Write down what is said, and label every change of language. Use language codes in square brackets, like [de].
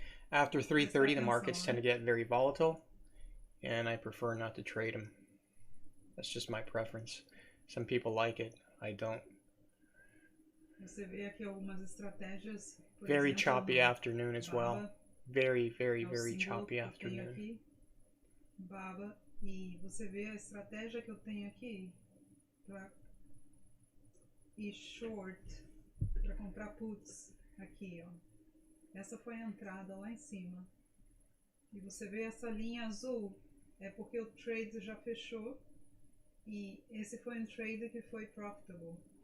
[en] After 3:30, the markets tend to get very volatile, and I prefer not to trade them. That's just my preference. Some people like it. I don't. [pt] Você vê aqui algumas estratégias. [en] Very choppy afternoon as well. Very choppy afternoon. [pt] Aqui, Baba, e você vê a estratégia que eu tenho aqui para ir short, para comprar puts aqui, ó. Essa foi a entrada lá em cima. E você vê essa linha azul, é porque o trade já fechou e esse foi um trade que foi profitable.